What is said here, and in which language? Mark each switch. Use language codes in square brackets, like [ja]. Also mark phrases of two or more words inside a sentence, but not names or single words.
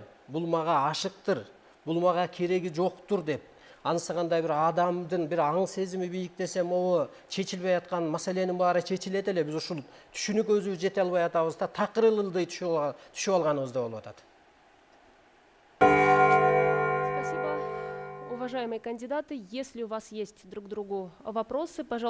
[ky] Бул мага ашыктыр, бул мага кереги жоктур деп. Ансыгандай бир адамдын бир аң сезими бийиктесе, могу чечилбей аткан маселенин баары чечилет эле. Биз ушул түшүнүккө өзүбүз жете албай атабыз да, такыр ылдый түшүп алганыбызда болуп атат. [ru] Спасибо, уважаемые кандидаты. Если у вас есть друг к другу вопросы, пожалуйста.